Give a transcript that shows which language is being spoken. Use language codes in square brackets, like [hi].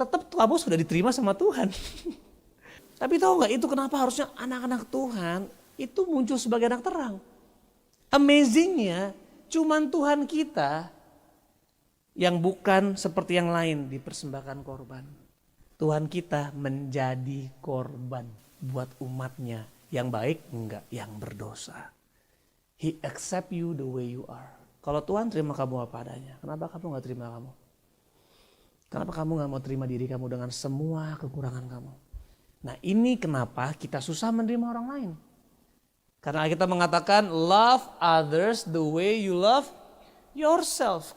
[id] Tetap kamu sudah diterima sama Tuhan. Tapi tahu gak itu kenapa harusnya anak-anak Tuhan itu muncul sebagai anak terang. Amazingnya cuman Tuhan kita yang bukan seperti yang lain dipersembahkan korban. Tuhan kita menjadi korban buat umatnya. Yang baik enggak, yang berdosa. [en] He accept you the way you are. [id] Kalau Tuhan terima kamu apa adanya, kenapa kamu gak terima kamu? Kenapa kamu gak mau terima diri kamu dengan semua kekurangan kamu? Nah ini kenapa kita susah menerima orang lain. Karena kita mengatakan [en] love others the way you love yourself.